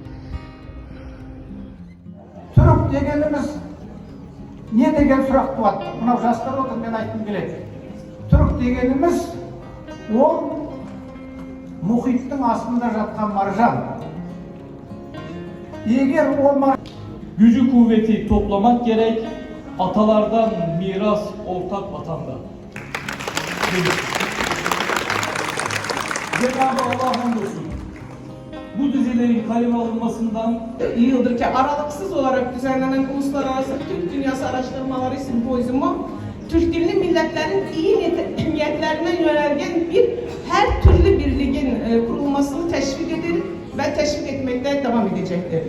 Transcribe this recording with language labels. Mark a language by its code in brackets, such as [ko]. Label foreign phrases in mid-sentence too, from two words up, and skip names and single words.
[kk] Түрік дегеніміз не деген сұрақ туады? Мынау жастар отыр, мен айтқым келеді. Түрік дегеніміз ол мұхиттың астында жатқан маржан. Егер ол [tr] gücü kuvveti toplamak gerek, atalardan miras ortak vatanda. Cenab-ı Allah hamdolsun. Bu dizelerin kaleme alınmasından yıldır ki aralıksız olarak düzenlenen Uluslararası Türk Dünyası Araştırmaları Sempozyumu, Türk dilli milletlerin iyi niyetlerine yönelgen her türlü birliğin kurulmasını teşvik eder ve teşvik etmekte devam edecektir.